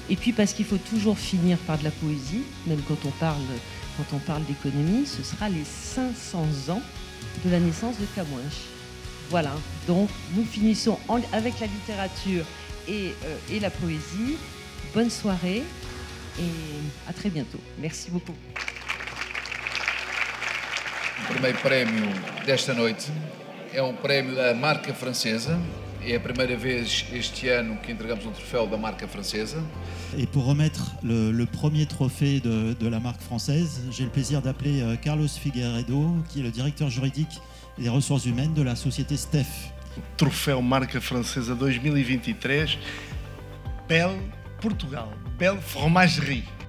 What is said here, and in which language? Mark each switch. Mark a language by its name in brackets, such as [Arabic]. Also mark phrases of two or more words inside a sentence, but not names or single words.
[French] Et puis parce qu'il faut toujours finir par de la poésie, même quand on parle d'économie, ce sera les 500 ans de la naissance de Camões. Voilà, donc nous finissons avec la littérature et la poésie. Bonne soirée et à très bientôt. Merci beaucoup. [Portuguese] O primeiro prémio desta noite é um prémio da marca francesa. É a primeira vez este ano que entregamos um troféu da marca francesa. [French] Et pour remettre le premier trophée de la marque française, j'ai le plaisir d'appeler Carlos Figueiredo, qui est le directeur juridique des ressources humaines de la société STEF. [Portuguese] Troféu Marca Francesa 2023, Belle Portugal, Belle Fromagerie.